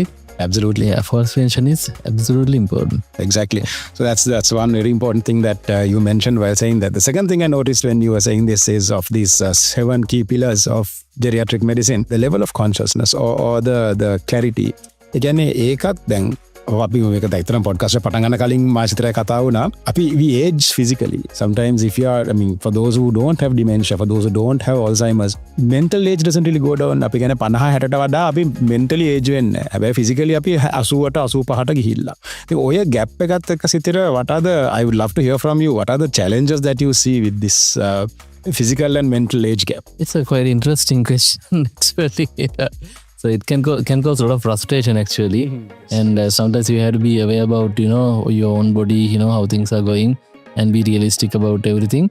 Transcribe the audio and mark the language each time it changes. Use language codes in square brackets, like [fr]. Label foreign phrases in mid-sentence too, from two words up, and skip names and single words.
[en] Absolutely. Yeah, false prevention is absolutely important. Exactly. So that's one very important thing that you mentioned while saying that. The second thing I noticed when you were saying this is of these 7 key pillars of geriatric medicine, the level of consciousness or the clarity. Again, [si] ඒකත් දැන් අපි මේක දැක්තරම් පොඩ්කාස්ට් එක පටන් ගන්න කලින් මාසිතරය කතා වුණා. [en] අපි we age physically. Sometimes if you are, for those who don't have dementia, for those who don't have Alzheimer's, mental age doesn't really go down. [si] අපි කියන්නේ 50 60ට වඩා අපි [en] mentally age [si] වෙන්නේ නැහැ. හැබැයි physically අපි 80ට 85ට ගිහිල්ලා. ඉතින් ඔය gap එකත් එක්ක සිතර [en] what are the, I would love to hear from you, what are the challenges that you see with this physical and mental age gap? It's a quite interesting question, actually. So it can cause a lot of frustration, actually. And sometimes you have to be aware about, your own body, how things are going, and be realistic about everything.